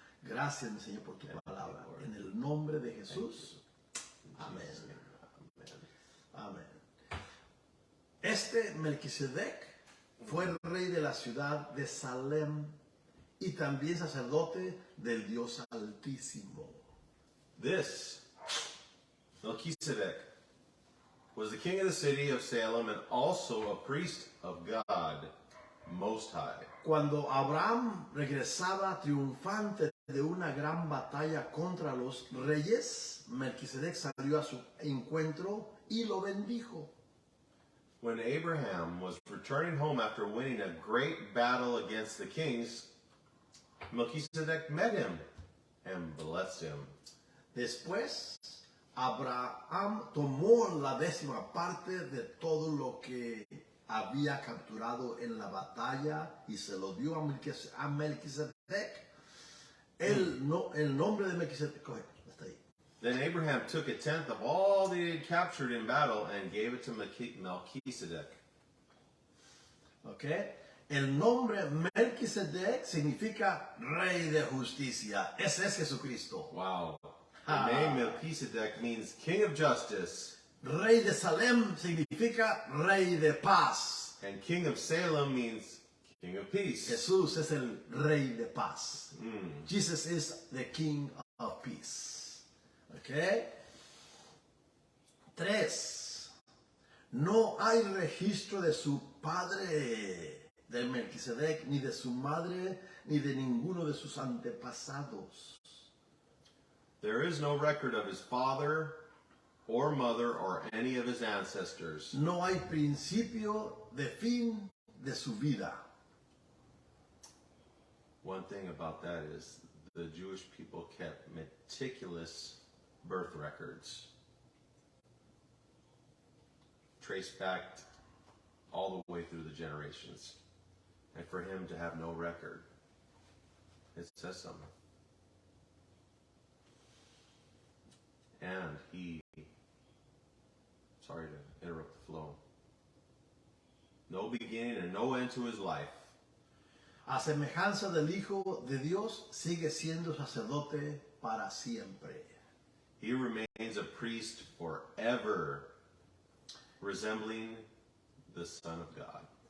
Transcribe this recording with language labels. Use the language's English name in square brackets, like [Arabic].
[Spanish] Gracias, mi Señor, por tu palabra. En el nombre de Jesús. Amén. Amén. Este Melquisedec fue el rey de la ciudad de Salem y también sacerdote del Dios Altísimo. [English] This, Melchizedek, was the king of the city of Salem and also a priest of God Most High. [Spanish] Cuando Abraham regresaba triunfante de una gran batalla contra los reyes, Melquisedec salió a su encuentro y lo bendijo. [English] When Abraham was returning home after winning a great battle against the kings, Melchizedek met him and blessed him. [Spanish] Después, Abraham tomó la 10ª parte de todo lo que había capturado en la batalla y se lo dio a Melquisedec. El nombre de Melquisedec, coge, está ahí. [English] Then Abraham took a tenth of all that he had captured in battle and gave it to Melchizedek. Okay. [Spanish] El nombre Melquisedec significa Rey de Justicia. Ese es Jesucristo. Wow. [English] The name Melchizedek means king of justice, [Spanish] Rey de Salem significa Rey de Paz. [English] and king of Salem means king of peace. [Spanish] Jesús es el Rey de Paz. [English] Jesus is the King of Peace. Okay. 3. [Spanish] No hay registro de su padre, de Melquisedec, ni de su madre, ni de ninguno de sus antepasados. [English] There is no record of his father or mother or any of his ancestors. [Spanish] No hay principio de fin de su vida. [English] One thing about that is the Jewish people kept meticulous birth records, traced back all the way through the generations. And for him to have no record, it says something. And he, sorry to interrupt the flow, no beginning and no end to his life. [Spanish] A semejanza del Hijo de Dios, sigue siendo sacerdote para siempre. [English] He remains a priest forever, resembling the Son of God.